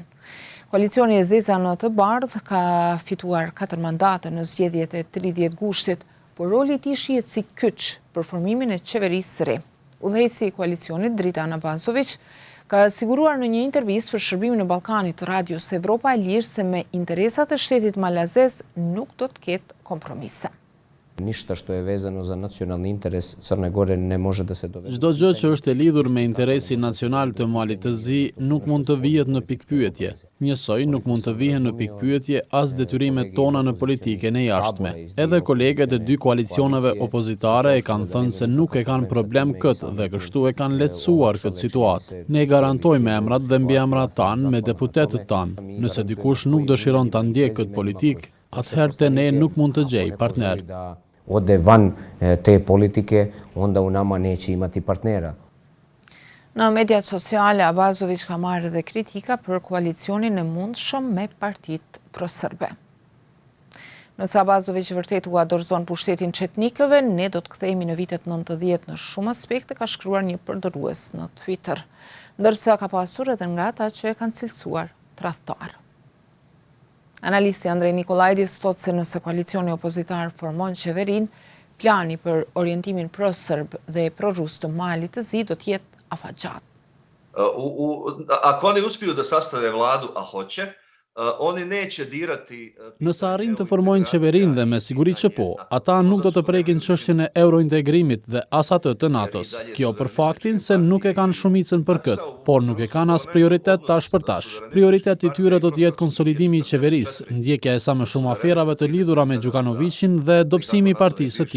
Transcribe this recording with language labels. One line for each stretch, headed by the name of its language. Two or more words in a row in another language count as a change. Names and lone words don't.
Albanian: Koalicioni e Zeza në të bardhë ka fituar 4 mandate në zgjedhjet e 30 gushtit, por roli i tij shihet si kyç për formimin e qeverisë së re. Udhëheqësi i koalicionit Dritan Abazović ka siguruar në një intervistë për shërbimin e Ballkanit të Radios Evropa e Lirë se me interesat e shtetit malazez nuk do të ketë kompromise.
Serbian: Ništa što je vezano za nacionalni interes Crne Gore ne može da se dovede.
Albanian: Çdo gjë që është e lidhur me interesin nacional të Malit të Zi nuk mund të vihet në pikpyetje. Njësoj nuk mund të vihen në pikpyetje as detyrimet tona në politikën e jashtme. Edhe kolegët e dy koalicioneve opozitare e kanë thënë se nuk e kanë problem këtë dhe kështu e kanë lehtësuar këtë situatë. Ne garantojmë emrat dhe mbiemrat tanë me deputetët tanë. Nëse dikush nuk dëshiron ta ndjekë këtë politikë, atëherë te ne nuk mund të gjej partner.
Serbian: Ode van te politike, onda u nama neće imati partnera.
Albanian: Në mediat sociale, Abazović ka marrë dhe kritika për koalicionin e mundshëm me partitë pro-serbe. Nëse Abazović vërtet u dorëzon pushtetin çetnikëve, ne do të kthehemi në vitet 90 në shumë aspekte, ka shkruar një përdorus në Twitter, ndërsa ka pasur edhe nga ata që e kanë cilësuar tradhtar. Analisti Andrej Nikolaidis thotë se nëse koalicioni opozitar formon qeverinë, plani për orientimin pro-serb dhe pro-rus të Malit të Zi do të jetë afatgjat.
Serbian: Ako oni uspiju da sastave vladu, a hoće, oni neće dirati...
Albanian: Nëse arrin të formojnë qeverinë dhe me siguri që po, ata nuk do të prekin çështjen e eurointegrimit dhe as atë të NATO-s. Kjo për faktin se nuk e kanë shumicën për këtë, por nuk e kanë as prioritet tash për tash. Prioriteti i tyre do të jetë konsolidimi i qeverisë, ndjekja e sa më shumë aferave të lidhura me Gjukanovićin dhe dobësimi i partisë së tij.